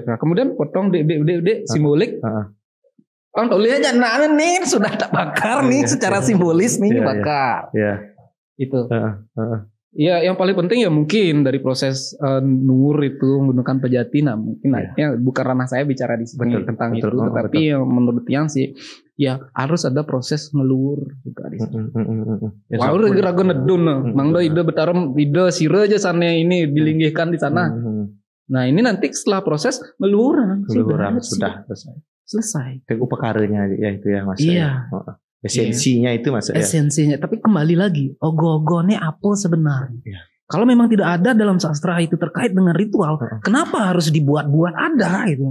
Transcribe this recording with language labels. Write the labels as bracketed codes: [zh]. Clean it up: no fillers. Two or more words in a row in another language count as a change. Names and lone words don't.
[id] Nah, kemudian potong simbolik kan tulis aja nih sudah tak bakar nih secara simbolis nih bakar itu ya yang paling penting ya mungkin dari proses nur itu menggunakan pejati. Nah mungkin bukan ranah saya bicara di sini tentang itu, tetapi yang menurut Tiang sih ya harus ada proses ngelur juga di sini. [ban] Wah ragu nedun, mangdo ide betaram ide sire aja [id] sana ini dilinggihkan di sana. Nah ini nanti setelah proses ngeluran sudah selesai. Upakaranya ya itu ya Mas. Iya. Esensinya itu Mas. Esensinya, tapi kembali lagi, ogoh-ogoh ini apa sebenarnya? Kalau memang tidak ada dalam sastra itu terkait dengan ritual, kenapa harus dibuat-buat ada gitu?